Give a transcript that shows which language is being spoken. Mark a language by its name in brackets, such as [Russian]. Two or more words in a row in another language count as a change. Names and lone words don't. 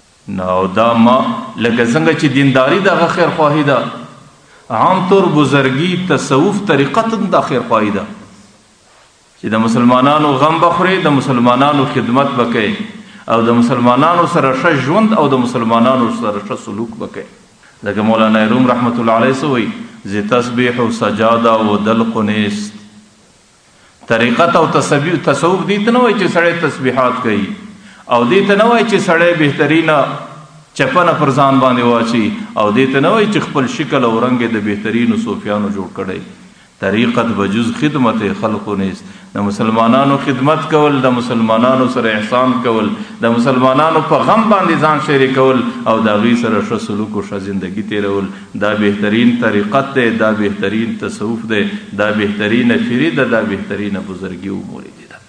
[Pashto] نو دا ما لکه څنګه چې دینداری دغه خیرخواهي ده، عام طور بزرگی تصوف طریقت دا خیرخواهي ده چې د مسلمانانو غم بخوري، د مسلمانانو خدمت وکړي، او د مسلمانانو سره ښه ژوند او د مسلمانانو سره ښه سلوک وکړي. لکه مولانا روم [Arabic] رحمت الله علیه [Persian] سوی ز تسبیح و سجاده و دلق نیست. [Pashto] طریقت او تصوف دې ته نه وایي چې سړی تسبیحات کوي، او دې ته نه وایي چې سړی بهترینه چپنه پر ځان باندې واچي، او دې ته نه وایي چې خپل شکل او رنګ د بهترینو صوفیانو جوړ کړی. [Persian] طریقت بجز خدمت خلق نیست. [Pashto] د مسلمانانو خدمت کول، د مسلمانانو سره احسان کول، د مسلمانانو په غم باندې ځان شریک کول، او د هغوی سره ښه سلوک او ښه زندگی تیرول، دا بهترین طریقت دی، دا بهترین تصوف دی، دا بهترینه فری ده، دا بهترینه بزرگی او موریدی ده.